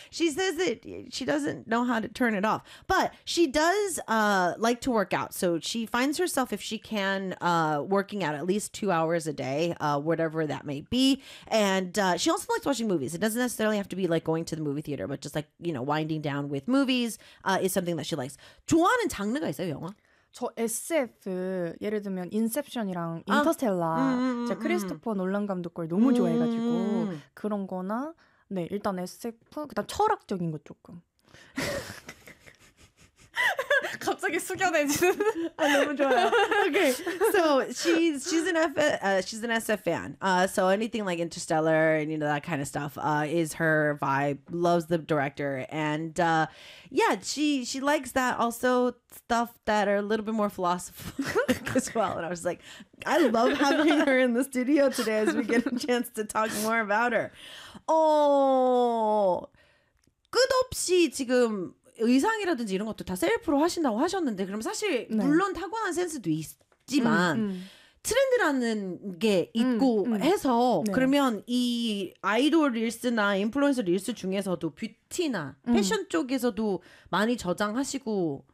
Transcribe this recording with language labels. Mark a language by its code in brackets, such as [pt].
[en] She says that she doesn't know how to turn it off, but she does like to work out. So she finds herself, if she can, working out at least 2 hours a day, whatever that may be. And she also likes watching movies. It doesn't necessarily have to be like going to the movie theater, but just like, you know, winding down with movies is something that she likes. [ko] 좋아하는 장르가 있어요, 영화? 저 SF 예를 들면 인셉션이랑 인터스텔라 제가 크리스토퍼 놀란 감독 걸 너무 좋아해가지고 그런 거나 네 일단 SF 그다음 철학적인 거 조금 갑자기 갑자기 숙연해지는. 아, 너무 좋아요. [en] Okay. So she's an SF fan. So anything like Interstellar and you know that kind of stuff is her vibe. Loves the director and yeah, she likes that also stuff that are a little bit more philosophical as well. And I was like, I love having her in the studio today as we get a chance to talk more about her. Oh. [ko] 끝없이 지금 의상이라든지 이런 것도 다 셀프로 하신다고 하셨는데 그럼 사실 네. 물론 탁월한 센스도 있지만 트렌드라는 게 있고 해서 네. 그러면 이 아이돌 릴스나 인플루언서 릴스 중에서도 뷰티나 패션 쪽에서도 많이 저장하시고